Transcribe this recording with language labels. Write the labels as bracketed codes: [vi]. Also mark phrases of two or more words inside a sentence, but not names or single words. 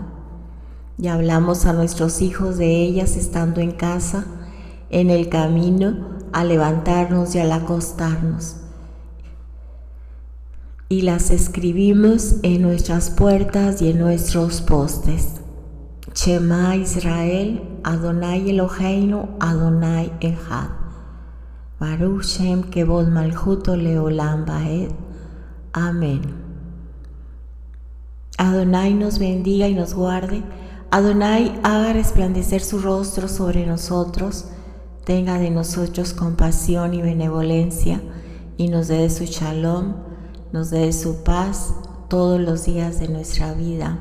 [es] Y hablamos a nuestros hijos de ellas estando en casa, en el camino, al levantarnos y al acostarnos. Y las escribimos en nuestras puertas y en nuestros postes. [he] שמע ישראל, אדוני אלוהינו, אדוני אחד. ברוך שם כבוד מלכותו לעולם ועד. [es] Amén. Adonai nos bendiga y nos guarde. Adonai haga resplandecer su rostro sobre nosotros. Tenga de nosotros compasión y benevolencia y nos dé de su shalom, nos dé su paz todos los días de nuestra vida.